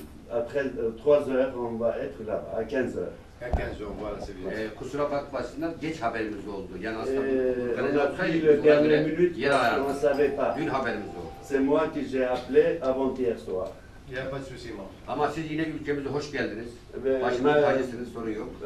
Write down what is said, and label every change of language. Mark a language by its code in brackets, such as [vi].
[fr] Après 3 heures, on va être là, à 15 heures. À 15 heures, voilà, c'est bien. [tr] Kusura bakmasınlar, geç haberimiz oldu. Yani aslında [fr] On a pris le dernier minute parce qu'on ne savait pas. [tr] Dün haberimiz oldu. [fr] C'est moi qui j'ai appelé avant-hier soir. Il n'y a pas de souci, moi. [tr] Ama siz yine ülkemize hoş geldiniz. Ben, Başımın tacısınız, sorun yok.